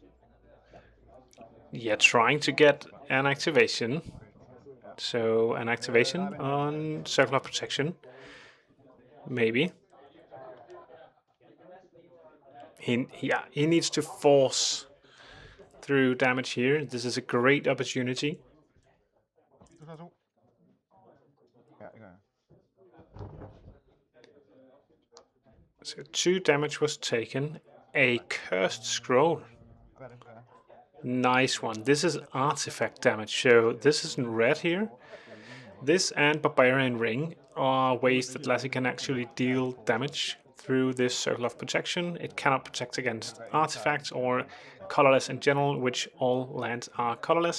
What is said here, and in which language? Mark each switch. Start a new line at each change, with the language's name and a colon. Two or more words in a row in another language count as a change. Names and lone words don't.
English: Yeah, trying to get an activation. So an activation on Circle of Protection. Maybe. He needs to force through damage here. This is a great opportunity.
Danish: Du tager 2. Ja, det gør jeg.
English: So 2 damage was taken. A cursed scroll.
Danish: Hvad er det? Hvad er?
English: Nice one. This is artifact damage. So this isn't red here. This and Barbarian Ring are ways that Lassie can actually deal damage through this Circle of Protection. It cannot protect against artifacts or colorless in general, which all lands are colorless.